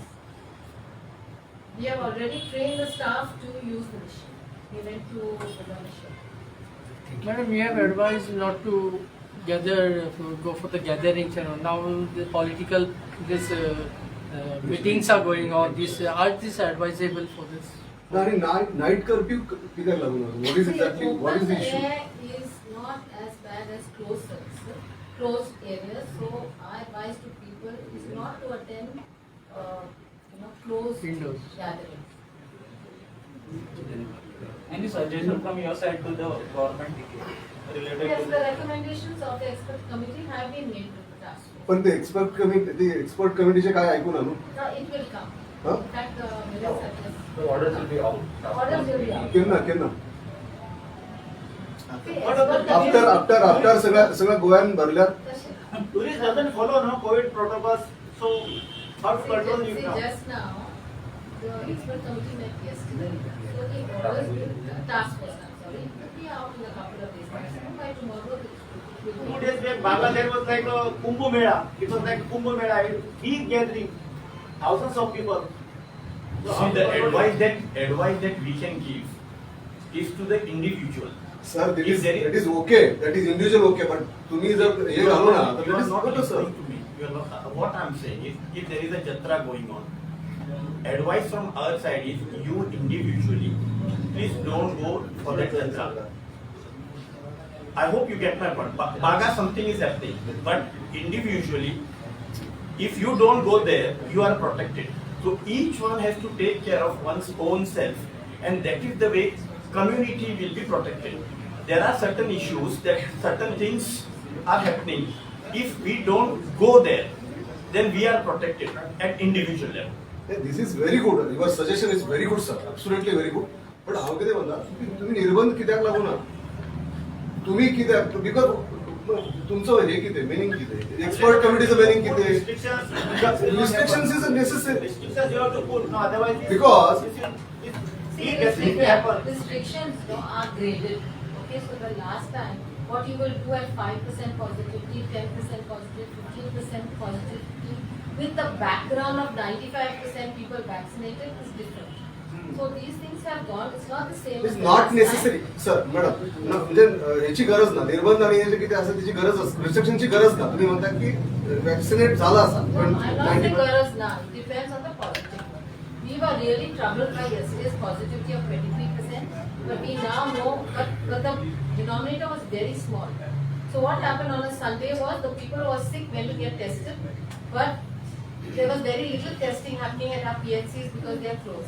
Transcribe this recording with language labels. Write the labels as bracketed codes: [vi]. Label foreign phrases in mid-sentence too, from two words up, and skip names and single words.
[en] We have already trained the staff to use the machine. We went to the machine. Madam, we have advised not to gather, go for the gatherings and all. Now the political meetings are going on. Are these advisable for this? आणि night curfew [kok] कित्याक लागून [en] what is exactly what is the Open इशू air is not as bad as closed areas. So I advise to people is not to attend, closed Indoors. gatherings. Any suggestion from your side to the government related Yes, to the recommendations of the expert committee have been made to the task force. [mr] पण ते [en] expert committeeचे [mr] काय ऐकून आलो [en] Now it will come. Huh? In fact, the minutes have just. The orders will be out. Orders will be out. [kok] केन्ना [en] See, What are the expert [kok] आफ्टर सगळ्या गोव्यान भरल्यात [en] Session. Tourists doesn't follow no COVID protocols, so how to control See, it now? just now, the expert committee met yesterday. So the orders will, task force, I'm sorry, will be out in a couple of days. Maximum by tomorrow. it will be- 2 days back, Baba, there was like a Kumbh Mela. It was like Kumbh Mela, a big gathering, thousands of people. So how See, to the control advice that we can give is to the individual. सर If there is- that is ok that is individual ok but [mr] तुम्ही जर हे घालो ना तर [en] You that are is not not sir. listening to me. You are not. What I'm saying is, if there is a jatra going on, advice from our side is you individually, please don't go for that jatra. I hope you get my point. Baga, something is happening, but individually, if you don't go there, you are protected. So each one has to take care of one's own self, and that is the way community will be protected. There are certain issues that certain things are happening. If we don't go there, then we are protected at individual level. This is very good your suggestion is very good sir absolutely very good but [kok] हांव कितें म्हणटा तुम्ही निर्बंध कित्याक लागून ना तुम्ही कित्याक [en] बिकॉज [kok] तुमचो हे कितें [en] मिनिंग कितें expert committeeचं meaning कितें restrictions is necessary restrictions you have to put, no, otherwise this- Because- See, big gathering may happen. restrictions are graded. Okay, so the last time, what you will do at 5% positivity, 10% positive, 15% positivity, with the background of 95% people vaccinated is different. So these things have gone, it's not the same. इज as the नॉट last time. necessary sir madam [mr] म्हणजे ह्याची गरज ना निर्बंध आणि ह्याची किती असं त्याची गरज रिस्ट्रिक्शनची गरज ना तुम्ही म्हणता की वॅक्सिनेट झाला असा [en] No, I'm not saying 90% whereas now, it depends on the positive. We were really troubled by yesterday's positivity of 23%, but we now know, but the denominator was very small. So what happened on a Sunday was the people who were sick went to get tested, but there was very little testing happening at our PHCs because they are closed.